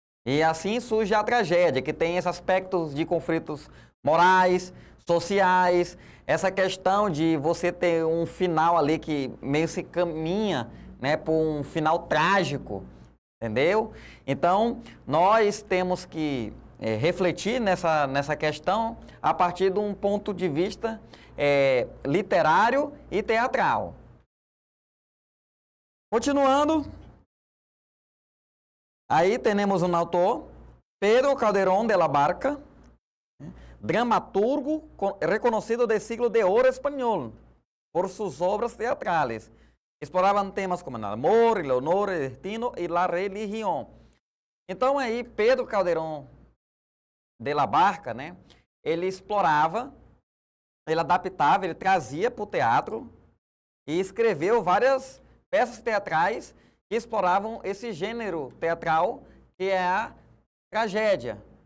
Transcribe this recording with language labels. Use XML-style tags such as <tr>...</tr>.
<pt>E assim surge a tragédia, que tem esses aspectos de conflitos morais, sociais, essa questão de você ter um final ali que meio se caminha, né, por um final trágico, entendeu? Então, nós temos que refletir nessa questão a partir de um ponto de vista literário e teatral. Continuando, aí temos um autor,</pt> <es>Pedro Calderón de la Barca, dramaturgo reconocido del siglo de oro español por sus obras teatrales. Exploraban temas como el amor, el honor, el destino y la religión.</es> <pt>Então aí Pedro Calderón de la Barca, né, ele explorava, ele adaptava, ele trazia para o teatro e escreveu várias peças teatrais que exploravam esse gênero teatral que é a tragédia.</pt>